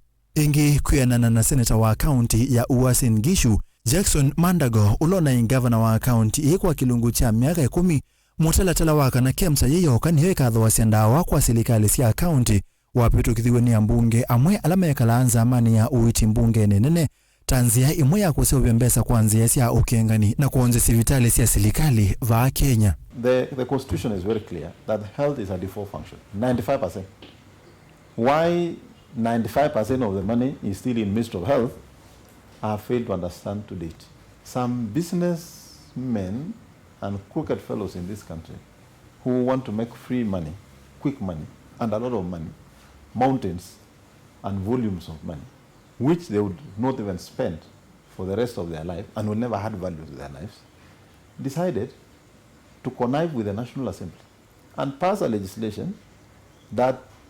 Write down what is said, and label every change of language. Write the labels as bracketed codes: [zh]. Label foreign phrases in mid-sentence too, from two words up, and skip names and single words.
[kam] Ingi kuyanana na seneta wa county ya Uasin Gishu Jackson Mandago ulona ingavana wa county kwa kilungu cha miaka 10 mutalatala waka na kemsa yeyoka niyo ikathowasia ndawa kwa silikali sia county wapitukithiwe ni mbunge amwe alama ya kalaanza amani ya uiti mbunge nenene tanzia imwe ya kuseuvya mbesa kwanzia sia ukengani na kuonze sivitali sia silikali va Kenya. [en] The constitution is very clear that health is a default function. 95%. Why 95% of the money is still in Ministry of Health, I have failed to understand to date. Some businessmen and crooked fellows in this country who want to make free money, quick money, and a lot of money, mountains and volumes of money, which they would not even spend for the rest of their life and will never add value to their lives, decided to connive with the National Assembly and pass a legislation that